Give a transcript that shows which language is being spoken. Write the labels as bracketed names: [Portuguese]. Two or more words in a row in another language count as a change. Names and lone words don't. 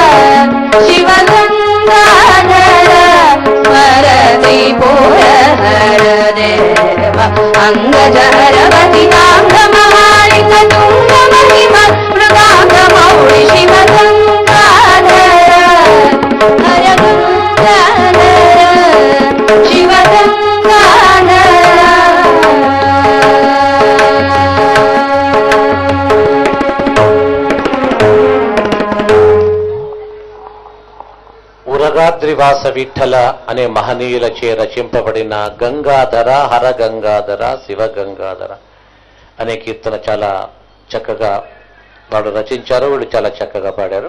[Kannada] ಶಿವಗಂಗಾಧರ ಸ್ಮರತಿ ಪುರಹರ ದೇವ ಅಂಗಜಹರವತಿ ನಾಂಗ ಮಹಾಲಿಂಗ ತುಂಗ ಮಹಿಮ ಮೃಗಾಂಗ ಮೌಳಿ ಶಿವಗಂಗಾಧರ ಹರ ಗಂಗಾಧರ [Telugu] ఉరగాద్రివాస విఠల అనే మహనీయులచే రచింపబడిన గంగాధర హర గంగాధర శివ గంగాధర అనే కీర్తన చాలా చక్కగా వాడు రచించారు, వీడు చాలా చక్కగా పాడారు.